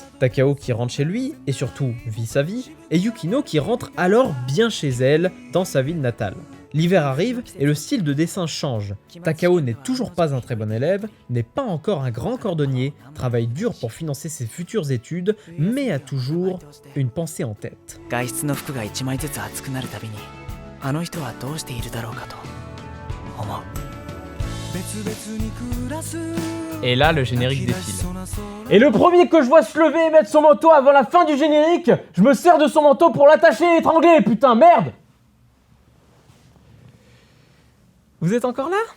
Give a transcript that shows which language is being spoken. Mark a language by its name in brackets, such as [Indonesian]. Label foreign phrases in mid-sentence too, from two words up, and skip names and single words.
[French] Takao qui rentre chez lui, et surtout vit sa vie, et Yukino qui rentre alors bien chez elle, dans sa ville natale. L'hiver arrive et le style de dessin change. Takao n'est toujours pas un très bon élève, n'est pas encore un grand cordonnier, travaille dur pour financer ses futures études, mais a toujours une pensée en tête. [Japanese] 外出の服が1枚ずつ厚くなるたびにあの人はどうしているだろうかと思う。 [French] Et là, le générique défile. Et le premier que je vois se lever et mettre son manteau avant la fin du générique, je me sers de son manteau pour l'attacher et l'étrangler, putain, merde! Vous êtes encore là?